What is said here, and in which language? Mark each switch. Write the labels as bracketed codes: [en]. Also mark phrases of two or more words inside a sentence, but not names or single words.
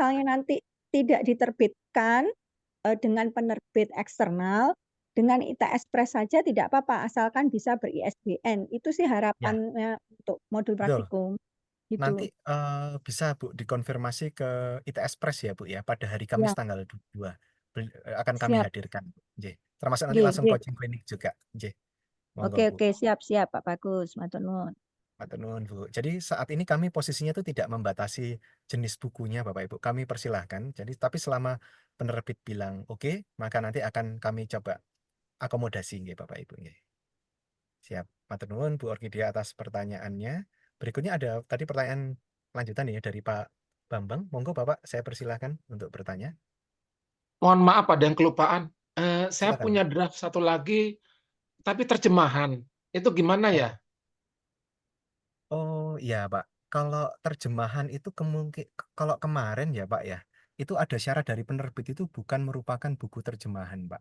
[id] misalnya nanti tidak diterbitkan dengan penerbit eksternal, dengan ITS Press saja tidak apa-apa, asalkan bisa ber-ISBN. Itu sih Ya, harapannya untuk modul betul. praktikum. Nanti Gitu. bisa Bu dikonfirmasi ke ITS Press ya Bu ya, pada hari Ya, Kamis tanggal 2 akan kami siap. hadirkan. Nggih. Termasuk nanti Nggih, langsung nggih. coaching klinik juga. Nggih. Monggo Oke, Bu. oke, siap, Pak Bagus. [jv] Matur nuwun. Matur nuwun, Bu. [id] Jadi saat ini kami posisinya itu tidak membatasi jenis bukunya Bapak Ibu. Kami persilahkan. Jadi tapi selama penerbit bilang oke, maka nanti akan kami coba akomodasi nggih Bapak Ibu nggih. Siap. [jv] Matur nuwun [id] Bu Orkidea atas pertanyaannya. Berikutnya ada tadi pertanyaan lanjutan ya dari Pak Bambang. Monggo Bapak, saya persilahkan untuk bertanya. Mohon maaf ada yang kelupaan. Saya Silakan. punya draft satu lagi, tapi terjemahan. Itu gimana ya? Oh iya Pak, kalau terjemahan itu kalau kemarin ya Pak ya, itu ada syarat dari penerbit itu bukan merupakan buku terjemahan Pak.